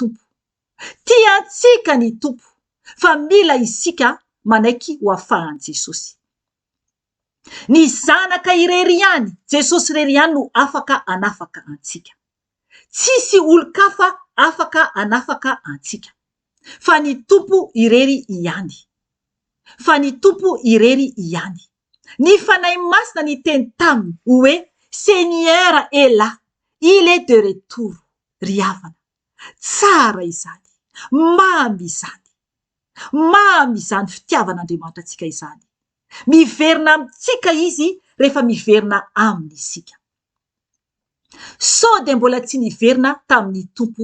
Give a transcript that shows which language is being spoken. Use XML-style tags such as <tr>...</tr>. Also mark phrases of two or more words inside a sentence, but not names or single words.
<mg>ny tompo fa mila isika manaiky ho afahan'i Jesosy ny zanaka irery ihany Jesosy irery ihany no afaka anafaka antsika tsisy olo-kafa afaka anafaka antsika fa ny tompo irery ihany ny fanahy masina ny teny taminy hoe</mg> <fr>Seigneur est là, il est de retour</fr> <mg>ry havana tsara izany mamy izany fitiavan'Andriamanitra antsika izany miverina amitsika izy rehefa miverina aminy isika sao de mbola tsy niverina tamin'ny tompo</mg>